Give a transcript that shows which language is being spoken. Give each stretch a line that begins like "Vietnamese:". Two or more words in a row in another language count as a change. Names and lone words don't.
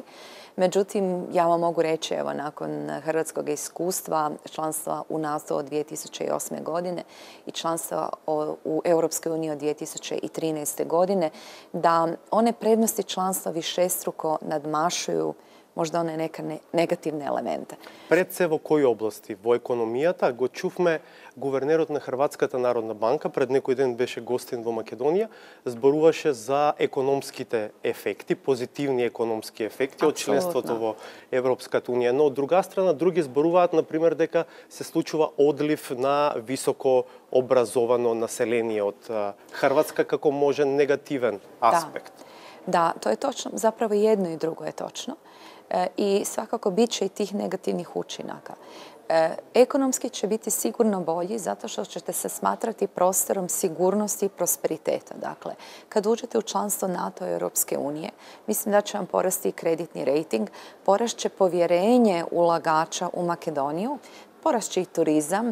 Croatian: Međutim, ja vam mogu reći, evo, nakon hrvatskog iskustva, članstva u NATO od 2008. godine i članstva u Europskoj uniji od 2013. godine, da one prednosti članstva višestruko nadmašuju možda one neka negativni elementi.
Macedonian: Пред се во кои области? Во економијата го чувме гувернерот на Хрватската народна банка, пред некој ден беше гостин во Македонија, зборуваше за економските ефекти, позитивни економски ефекти од членството во Европската Унија. Но од друга страна, други зборуваат, например, дека се случува одлив на високо образовано население од Хрватска како можен негативен аспект.
Croatian: Da, to je točno. Zapravo jedno i drugo je točno. I svakako bit će i tih negativnih učinaka. Ekonomski će biti sigurno bolji zato što ćete se smatrati prostorom sigurnosti i prosperiteta. Dakle, kad uđete u članstvo NATO i Europske unije, mislim da će vam porasti kreditni rejting, porašće povjerenje ulagača u Makedoniju, porašće i turizam.